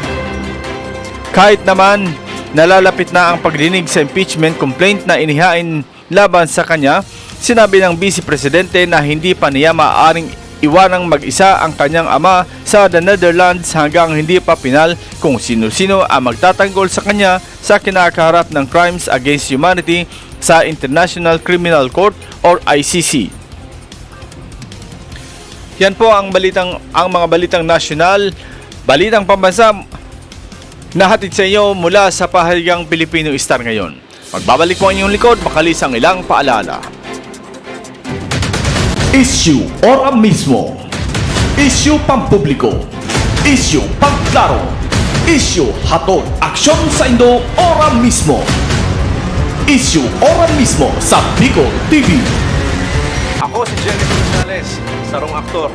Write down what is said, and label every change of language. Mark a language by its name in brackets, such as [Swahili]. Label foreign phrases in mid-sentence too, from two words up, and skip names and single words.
[Filipino] Kahit naman nalalapit na ang pagdinig sa impeachment complaint na inihain laban sa kanya, sinabi ng Vice Presidente na hindi pa niya maaaring iwanang mag-isa ang kanyang ama sa the Netherlands hanggang hindi pa pinal kung sino-sino ang magtatanggol sa kanya sa kinakaharap ng [English] crimes against humanity [Filipino] sa International Criminal Court or ICC. Yan po ang mga balitang nasyonal, balitang pambansa nahatid sa inyo mula sa pahayag Pilipino Star ngayon. Magbabalik po ang inyong likod, makalisang ilang paalala. Issue ora mismo. Issue pampubliko. Issue pangklaro. Issue hatod aksyon sa Indo ora mismo. Issue ora mismo sa Bicol TV. [Bikol] Ako si Jericho Rosales, sarong aktor.